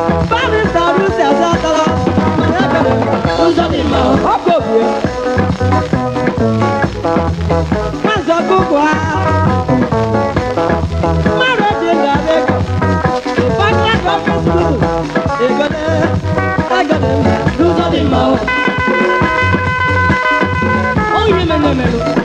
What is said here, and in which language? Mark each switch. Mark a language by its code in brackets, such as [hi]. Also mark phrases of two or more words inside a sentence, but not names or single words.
[ig] Barrister Lucy Azatara, ị mara ego dị mma, n'ụzọ dị mma. Ọ bụ obi ya. Maazị Ọkụkụ ha. Mmadụ eji ndụ abịa ego. [en] The partner of the school. [ig] Ego dị, ego dị mma, n'ụzọ dị mma. Ọ ihe mere emerụ.